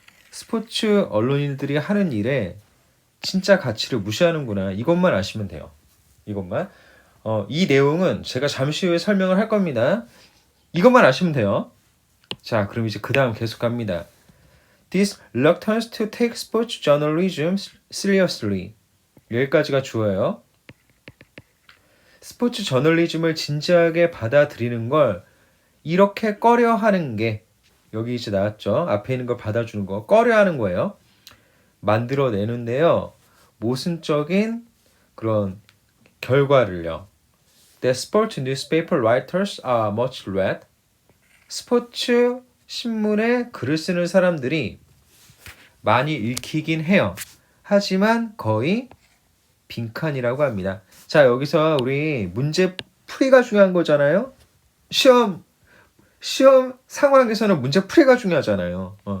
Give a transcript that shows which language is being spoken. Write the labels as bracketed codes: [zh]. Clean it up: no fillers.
[ko] 스포츠 언론인들이 하는 일에 진짜 가치를 무시하는구나. 이것만 아시면 돼요. 이것만. 이 내용은 제가 잠시 후에 설명을 할 겁니다. 이것만 아시면 돼요. 자, 그럼 이제 그 다음 계속 갑니다. [en] This reluctance to take sports journalism seriously. [ko] 여기까지가 주어예요. 스포츠 저널리즘을 진지하게 받아들이는 걸 이렇게 꺼려하는 게 여기 이제 나왔죠. 앞에 있는 걸 받아주는 거 꺼려하는 거예요. 만들어내는데요. 모순적인 그런 결과를요. [en] The sport newspaper writers are much read. [ko] 스포츠 신문에 글을 쓰는 사람들이 많이 읽히긴 해요. 하지만 거의 빈칸이라고 합니다. 자, 여기서 우리 문제 풀이가 중요한 거잖아요. 시험 상황에서는 문제 풀이가 중요하잖아요.